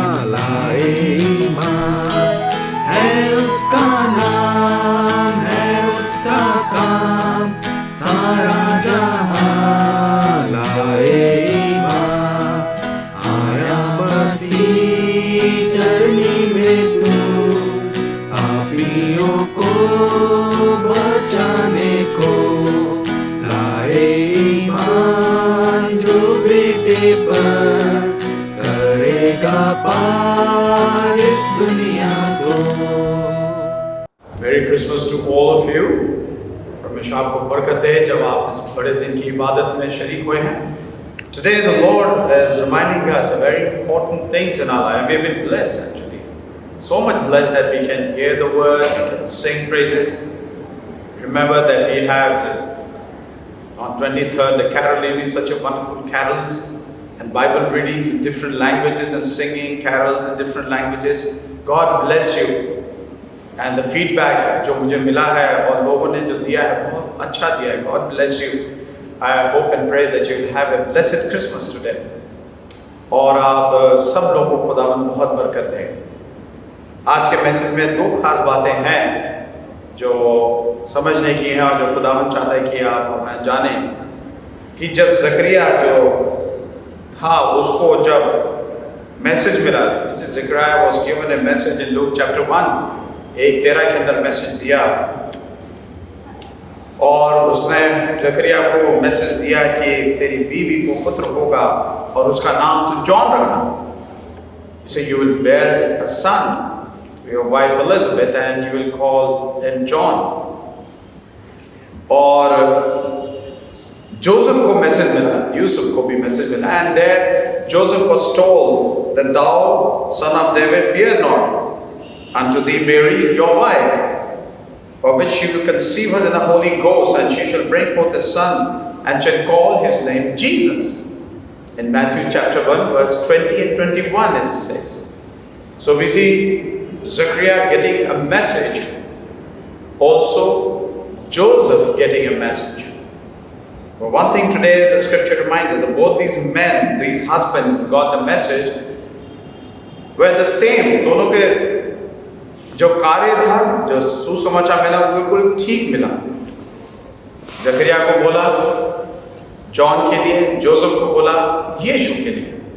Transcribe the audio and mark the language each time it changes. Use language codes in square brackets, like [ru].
[hi] लाए ईमान, है उसका नाम, है उसका काम, सारा जहां लाए ईमान, आया मसीह चरनी में तू, पापियों को बचाने को, लाए ईमान जो बेटे पर, करेगा पार इस दुनिया को। [en] Merry Christmas to all of you. [hi] परमेश्वर आपको बरकत दे जब आप इस बड़े दिन की इबादत में शरीक हुए हैं। [en] Today the Lord is reminding us of very important things in our life. We have been blessed actually. So much blessed that we can hear the word, we can sing praises. Remember that we have on 23rd the caroling, such a wonderful carols and Bible readings in different languages and singing carols in different languages. God bless you. And the feedback [hi] जो मुझे मिला है और लोगों ने जो दिया है बहुत अच्छा दिया है. [en] God bless you. I hope and pray that you will have a blessed Christmas today. [hi] और आप सब लोगों को खुदावंद बहुत बरकत दे. आज के मैसेज में दो खास बातें हैं जो समझने की हैं और जो खुदावंद चाहता है कि आप जाने कि जब ज़करिया जो था उसको जब मैसेज मिला, Zakaria [en] was given a message in Luke chapter [hi] 1 1:13 के अंदर मैसेज दिया और उसने ज़करिया को मैसेज दिया कि तेरी बीवी को पुत्र होगा और उसका नाम तू जॉन रखना. [en] So you will bear a son to your wife Elizabeth and you will call him John. [hi] और जोसेफ को मैसेज मिला, [en] यूसुफ को भी मैसेज मिला, and there Joseph was told that thou son of David fear not unto thee Mary your wife, for which she will conceive her in the Holy Ghost, and she shall bring forth a son, and shall call his name Jesus. In Matthew chapter 1 verse 20 and 21 it says. So we see Zechariah getting a message, also Joseph getting a message. But one thing today the scripture reminds us that both these men, these husbands got the message were the same. [hi] दोनों के जो कार्य था, जो सुसमाचार मिला, बिल्कुल ठीक मिला. जकरिया को बोला जॉन के लिए, जोसेफ को बोला, यीशु के लिए.